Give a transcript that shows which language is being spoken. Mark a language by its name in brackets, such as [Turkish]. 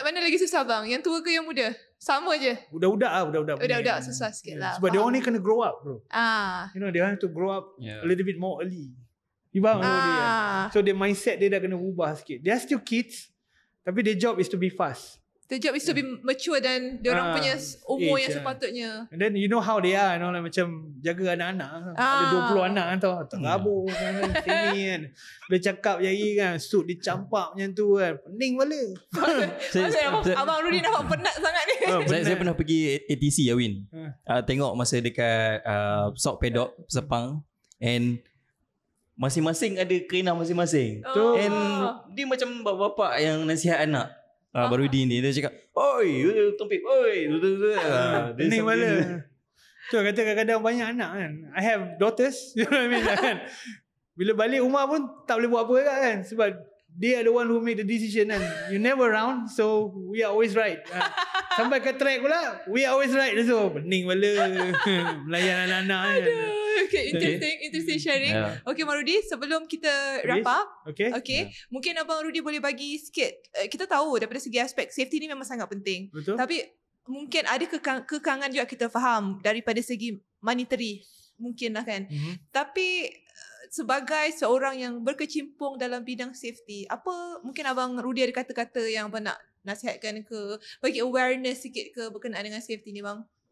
[Malay] Mana lagi susah bang? Yang tua ke yang muda? Sama je. Budak-budak susah sikit lah. Sebab dia orang ni kena grow up bro. [English] You know, they have to grow up a little bit more early. You [Malay] faham dia? [English] So the mindset [Malay] dia dah kena ubah sikit. [English] They are still kids, tapi their job is to be fast. The job is to be mature [Malay] dan diorang punya umur yang sepatutnya. [English] And then you know how they are, you know, like [Malay] macam jaga anak-anak. Ada 20 anak kan tau. Terabur kan, sini kan. Dia cakap jadi kan, suit dia campak macam tu kan. Pening bala. Abang Rudy nampak penat sangat ni. Saya pernah pergi ATC ya Win. Tengok masa dekat Sok Pedok Sepang, and masing-masing ada kerana masing-masing. And dia macam bapa-bapa yang nasihat anak. Baru dia cakap, oi, tompik, oi. Pening bala. Tu kata kadang-kadang banyak anak kan. [English] I have daughters, you know what I mean kan. [Malay] Bila balik rumah pun tak boleh buat apa kan, sebab [English] they are the one who make the decision kan. You never around, so we are always right. [Malay] Sampai ke track pula, [English] we are always right. [Malay] So pening bala. Melayan anak-anak kan. [English] Okay, interesting sharing. [Malay] Okay Marudi, sebelum kita wrap up, okay. Mungkin Abang Rudy boleh bagi sikit. Kita tahu daripada segi aspek safety ni memang sangat penting. Betul. Tapi mungkin ada kekangan juga, kita faham daripada segi monetary. Mungkin lah kan. Tapi sebagai seorang yang berkecimpung dalam bidang safety, apa mungkin Abang Rudy ada kata-kata yang abang nak nasihatkan ke, bagi awareness sikit ke berkenaan dengan safety ni bang?